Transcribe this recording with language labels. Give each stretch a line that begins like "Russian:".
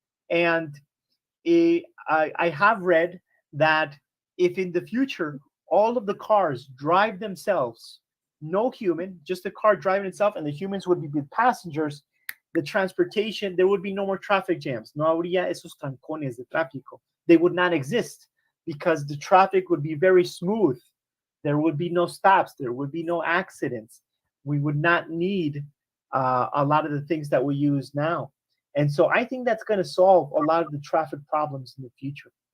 English: And I have read that if in the future all of the cars drive themselves, no human, just the car driving itself, and the humans would be with passengers, the transportation, there would be no more traffic jams.
Spanish: No habría esos trancones de tráfico.
English: They would not exist because the traffic would be very smooth. There would be no stops. There would be no accidents. We would not need a lot of the things that we use now. And so I think that's going to solve a lot of the traffic problems in the future.